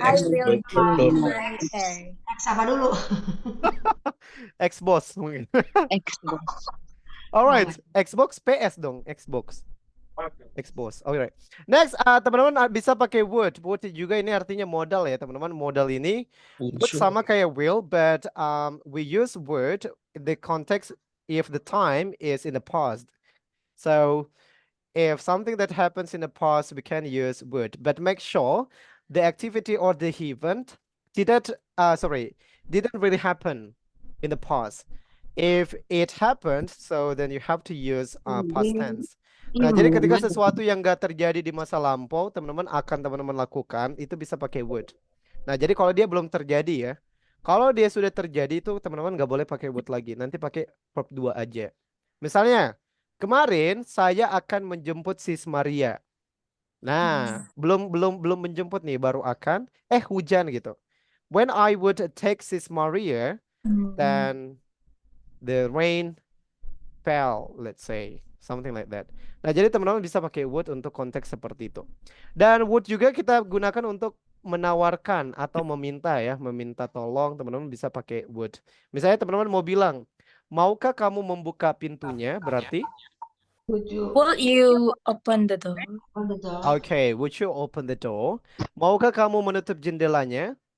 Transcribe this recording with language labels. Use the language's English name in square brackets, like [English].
[English] I will ex-girlfriend. my hair. [Indonesian] Apa dulu? Xbox mungkin. Xbox. [English] Alright, Xbox PS dong, Xbox. Xbox. Alright. [Indonesian] Next, teman-teman bisa pakai would. Would juga ini artinya modal ya, teman-teman. Modal ini would sama kayak will, [English] but we use would in the context if the time is in the past. So if something that happens in the past, we can use would. But make sure the activity or the event didn't really happen in the past. If it happened, so then you have to use past tense. [Indonesian] Nah, jadi ketika sesuatu yang nggak terjadi di masa lampau, teman-teman akan teman-teman lakukan, itu bisa pakai would. Nah, jadi kalau dia belum terjadi ya, kalau dia sudah terjadi itu teman-teman nggak boleh pakai would lagi. Nanti pakai verb 2 aja. Misalnya, kemarin saya akan menjemput Sis Maria. Nah, belum menjemput nih, baru akan. Hujan gitu. [English] When I would take Sis Maria, then the rain fell, let's say. Something like that. [Indonesian] Nah, jadi teman-teman bisa pakai would untuk konteks seperti itu. Dan would juga kita gunakan untuk menawarkan atau meminta ya. Meminta tolong, teman-teman bisa pakai would. Misalnya teman-teman mau bilang, maukah kamu membuka pintunya? Berarti? [English] Will you open the door? Okay, would you open the door? [Indonesian] Maukah kamu menutup jendelanya?